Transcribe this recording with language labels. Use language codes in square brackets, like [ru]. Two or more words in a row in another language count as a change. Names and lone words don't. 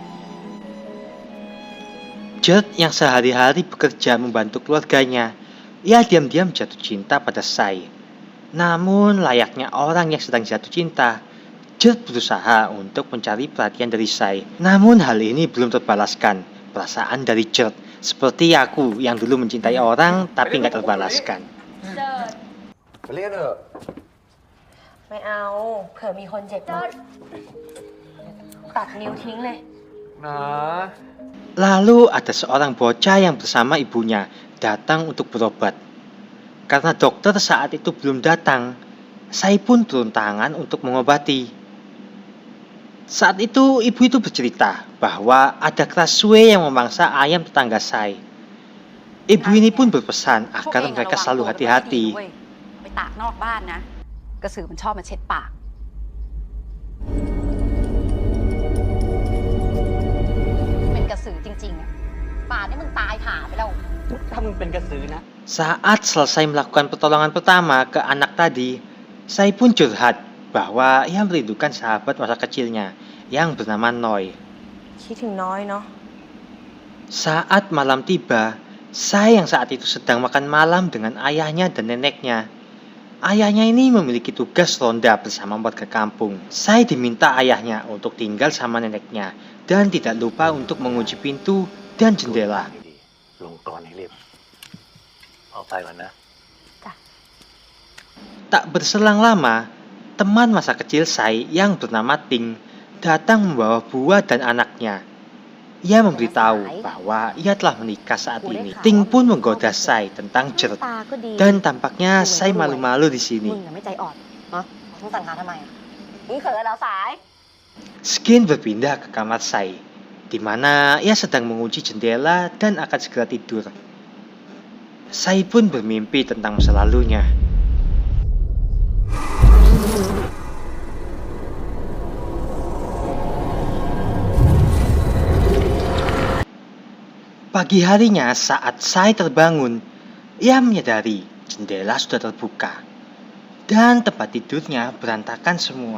[id] Jert yang sehari-hari bekerja membantu keluarganya, ia diam-diam jatuh cinta pada Sai. Namun layaknya orang yang sedang jatuh cinta, Jert berusaha untuk mencari perhatian dari Sai. Namun hal ini belum terbalaskan perasaan dari Jert, seperti aku yang dulu mencintai orang tapi nggak terbalaskan. [th] เรียกเถอะ ไม่เอาเผื่อมีคนเจ็บนะตัดนิ้วทิ้งเลย นะ [id] Lalu ada seorang bocah yang bersama ibunya datang untuk berobat. Karena dokter saat itu belum datang, Sai pun turun tangan untuk mengobati. Saat itu ibu itu bercerita bahwa ada Crashway yang memangsa ayam tetangga Sai. Ibu ini pun berpesan agar mereka selalu hati-hati. [th] ไปตากนอกบ้านนะกระสือมันชอบมาเช็ดปากเป็นกระสือจริงๆอ่ะป่านนี้มึงตายห่าไปแล้ว ถ้ามึงเป็นกระสือนะ [id] Saat selesai melakukan pertolongan pertama ke anak tadi, Sai pun curhat bahwa ia merindukan sahabat masa kecilnya yang bernama Noi. [th] คิดถึงน้อยเนาะ [id] Saat malam tiba, Sai yang saat itu sedang makan malam dengan ayahnya dan neneknya. Ayahnya ini memiliki tugas ronda bersama warga kampung. Sai diminta ayahnya untuk tinggal sama neneknya dan tidak lupa untuk mengunci pintu dan jendela. [th] ลงกรอนให้เรียบออกไปก่อนนะ [id] Tak berselang lama, teman masa kecil Sai yang bernama Ting datang membawa buah dan anaknya. Ia memberitahu bahwa ia telah menikah saat ini. Ting pun menggoda Sai tentang Jert, dan tampaknya Sai malu-malu di sini. [th] มึงน่ะไม่ใจอ่อนเนาะมึงสั่นขาทำไมมึงเขินเหรอสาย [id] Skin berpindah ke kamar Sai, di mana ia sedang mengunci jendela dan akan segera tidur. Sai pun bermimpi tentang masa lalunya. Pagi harinya saat Sai terbangun, ia menyadari jendela sudah terbuka dan tempat tidurnya berantakan semua.